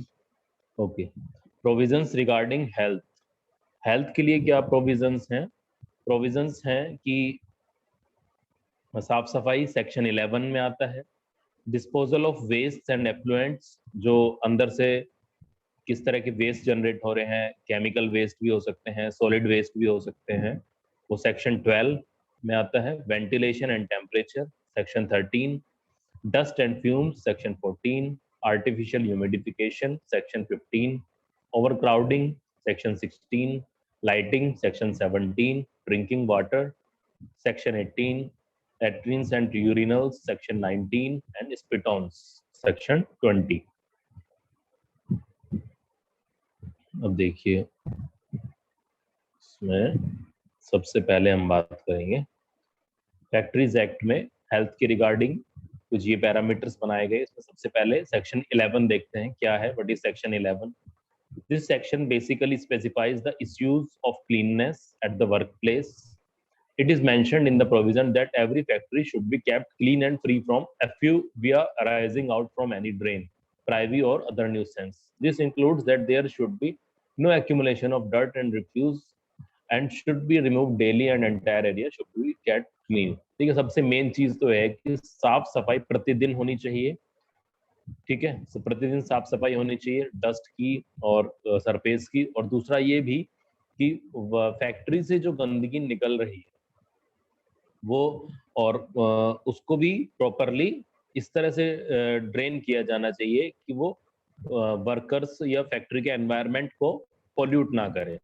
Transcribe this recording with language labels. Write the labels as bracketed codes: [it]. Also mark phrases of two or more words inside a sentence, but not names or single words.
[en] okay, provisions regarding health. [hi] हेल्थ के लिए क्या प्रोविजंस हैं? प्रोविजंस हैं कि साफ सफाई सेक्शन 11 में आता है। [en] disposal of waste and effluents, [hi] जो अंदर से किस तरह के वेस्ट जनरेट हो रहे हैं, [en] chemical waste [hi] भी हो सकते हैं, [en] solid waste [hi] भी हो सकते हैं, वो सेक्शन 12 में आता है। [en] ventilation and temperature section 13, dust and fumes section 14, artificial humidification section 15, overcrowding section 16, lighting section 17, drinking water section 18, latrines and urinals section 19, and spitons section 20. [hi] अब देखिए, इसमें सबसे पहले हम बात करेंगे [en] factories act [hi] में हेल्थ के रिगार्डिंग कुछ ये पैरामीटर्स बनाए गए। इसमें सबसे पहले सेक्शन 11 देखते हैं क्या है, [en] what is section 11. this section basically specifies the issues of cleanliness at the workplace. It is mentioned in the provision that every factory should be kept clean and free from effluvia arising out from any drain, privy or other nuisance. This includes that there should be no accumulation of dirt and refuse and should be remove daily and entire area should be kept clean. [hi] ठीक है, सबसे मेन चीज तो है कि साफ सफाई प्रतिदिन होनी चाहिए। ठीक है, तो प्रतिदिन साफ सफाई होनी चाहिए डस्ट की और सरफेस की। और दूसरा ये भी कि फैक्ट्री से जो गंदगी निकल रही है वो, और उसको भी प्रॉपरली इस तरह से ड्रेन किया जाना चाहिए कि वो वर्कर्स या फैक्ट्री के एनवायरनमेंट को पोल्यूट ना करे।